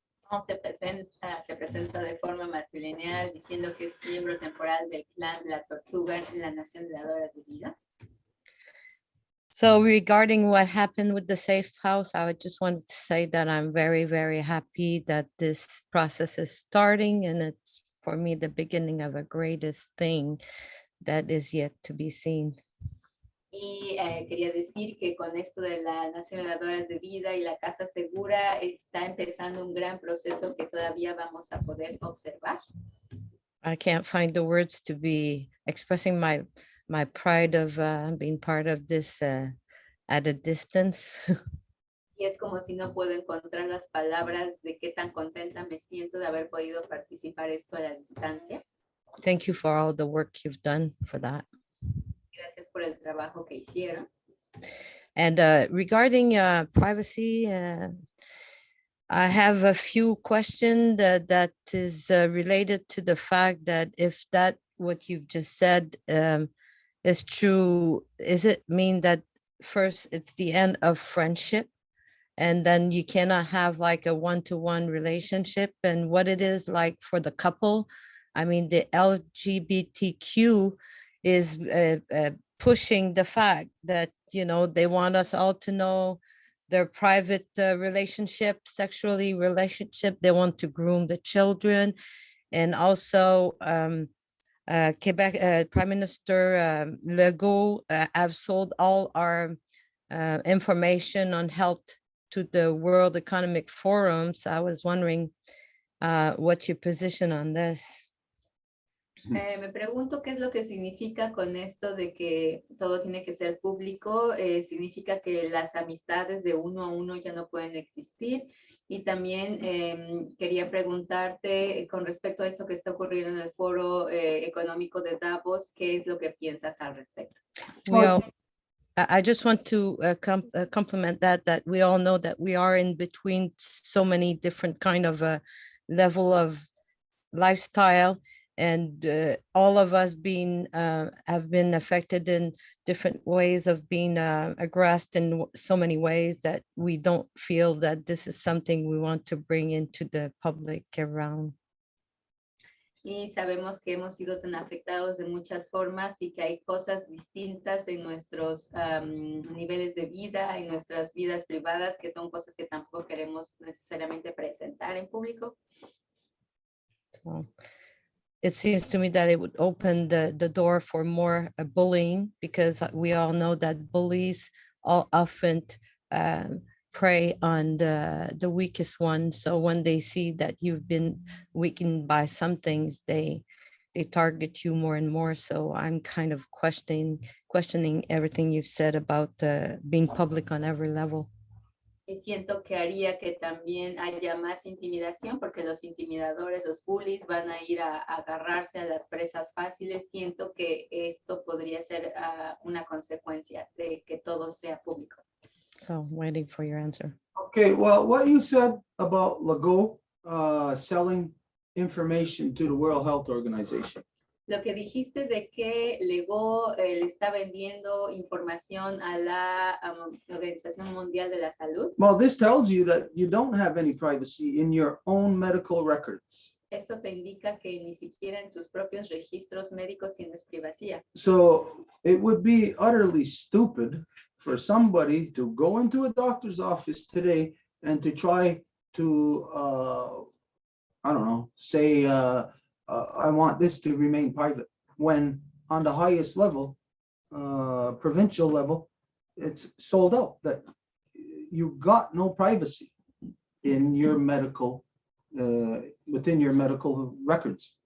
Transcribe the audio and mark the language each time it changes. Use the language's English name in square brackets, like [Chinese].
[Spanish] No, se presenta de forma matrilineal diciendo que es miembro temporal del clan de la tortuga en la Nación de Dadoras de Vida. [English] So regarding what happened with the safe house, I would just wanted to say that I'm very, very happy that this process is starting, and it's for me the beginning of a greatest thing that is yet to be seen. [Spanish] Y quería decir que con esto de la Nación de Dadoras de Vida y la Casa Segura está empezando un gran proceso que todavía vamos a poder observar. [English] I can't find the words to be expressing my pride of being part of this at a distance. [Spanish] Y es como si no puedo encontrar las palabras de qué tan contenta me siento de haber podido participar esto a la distancia. [English] Thank you for all the work you've done for that. [Spanish] Gracias por el trabajo que hicieron. [English] And regarding privacy, I have a few questions that is related to the fact that if that what you've just said is true, is it mean that first it's the end of friendship and then you cannot have like a one-to-one relationship, and what it is like for the couple? I mean, the LGBTQ is pushing the fact that, you know, they want us all to know their private relationship, sexually relationship. They want to groom the children. And also Quebec Prime Minister Legault have sold all our information on health to the World Economic Forums. I was wondering what's your position on this? [Spanish] Me pregunto qué es lo que significa con esto de que todo tiene que ser público. Significa que las amistades de uno a uno ya no pueden existir. Y también quería preguntarte con respecto a eso que está ocurriendo en el foro económico de Davos, ¿qué es lo que piensas al respecto? [English] I just want to compliment that we all know that we are in between so many different kind of level of lifestyle, and all of us have been affected in different ways of being aggressed in so many ways that we don't feel that this is something we want to bring into the public around. [Spanish] Y sabemos que hemos sido tan afectados de muchas formas y que hay cosas distintas en nuestros niveles de vida, en nuestras vidas privadas, que son cosas que tampoco queremos necesariamente presentar en público. [English] So it seems to me that it would open the door for more bullying, because we all know that bullies all often prey on the weakest one. So when they see that you've been weakened by some things, they target you more and more. So I'm kind of questioning everything you've said about being public on every level. [Spanish] Y siento que haría que también haya más intimidación, porque los intimidadores, los bullies, van a ir a agarrarse a las presas fáciles. Siento que esto podría ser una consecuencia de que todo sea público. [English] So waiting for your answer. Okay, well, what you said about Legault selling information to the World Health Organization. [Spanish] Lo que dijiste de que Legault le está vendiendo información a la Organización Mundial de la Salud. [English] Well, this tells you that you don't have any privacy in your own medical records. [Spanish] Esto te indica que ni siquiera en tus propios registros médicos tienes privacidad. [English] So it would be utterly stupid for somebody to go into a doctor's office today and to try to, I don't know, say, I want this to remain private, when on the highest level, provincial level, it's sold out, that you got no privacy in your medical, within your medical records.